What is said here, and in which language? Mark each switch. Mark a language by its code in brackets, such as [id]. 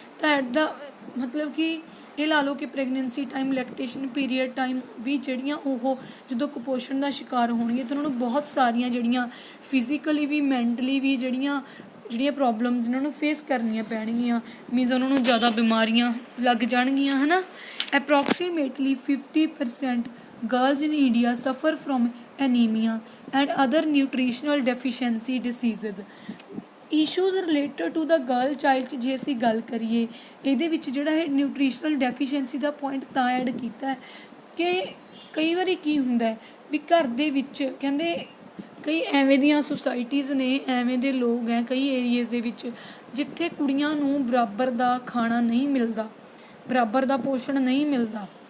[pa] ਤਾਂ ਐਟ ਦਾ ਮਤਲਬ ਕਿ ਇਹ ਲਾ ਲਓ ਕਿ pregnancy time, lactation period time ਵੀ ਜਿਹੜੀਆਂ ਉਹ ਜਦੋਂ ਕੁਪੋਸ਼ਣ ਦਾ ਸ਼ਿਕਾਰ ਹੋਣਗੀਆਂ ਤਾਂ ਉਹਨਾਂ ਨੂੰ ਬਹੁਤ ਸਾਰੀਆਂ ਜਿਹੜੀਆਂ ਫਿਜ਼ੀਕਲੀ ਵੀ ਮੈਂਟਲੀ ਵੀ ਜਿਹੜੀਆਂ ਪ੍ਰੋਬਲਮਸ ਉਹਨਾਂ ਨੂੰ ਫੇਸ ਕਰਨੀਆਂ ਪੈਣਗੀਆਂ, ਮੀਨਸ ਉਹਨਾਂ ਨੂੰ ਜ਼ਿਆਦਾ ਬਿਮਾਰੀਆਂ ਲੱਗ ਜਾਣਗੀਆਂ, ਹੈ ਨਾ। [en] Approximately 50% girls in India suffer from anemia and other nutritional deficiency diseases. Issues related to the girl child [pa] 'ਚ ਜੇ ਅਸੀਂ ਗੱਲ ਕਰੀਏ ਇਹਦੇ ਵਿੱਚ ਜਿਹੜਾ ਇਹ ਨਿਊਟ੍ਰੀਸ਼ਨਲ ਡੈਫੀਸ਼ੀਐਂਸੀ ਦਾ ਪੁਆਇੰਟ ਤਾਂ ਐਡ ਕੀਤਾ ਹੈ ਕਿ ਕਈ ਵਾਰੀ ਕੀ ਹੁੰਦਾ ਹੈ ਵੀ ਘਰ ਦੇ ਵਿੱਚ ਕਹਿੰਦੇ ਕਈ ਐਵੇਂ ਦੀਆਂ ਸੁਸਾਇਟੀਜ਼ ਨੇ, ਐਵੇਂ ਦੇ ਲੋਕ ਹੈ ਕਈ ਏਰੀਏਜ਼ ਦੇ ਵਿੱਚ ਜਿੱਥੇ ਕੁੜੀਆਂ ਨੂੰ ਬਰਾਬਰ ਦਾ ਖਾਣਾ ਨਹੀਂ ਮਿਲਦਾ, ਬਰਾਬਰ ਦਾ ਪੋਸ਼ਣ ਨਹੀਂ ਮਿਲਦਾ।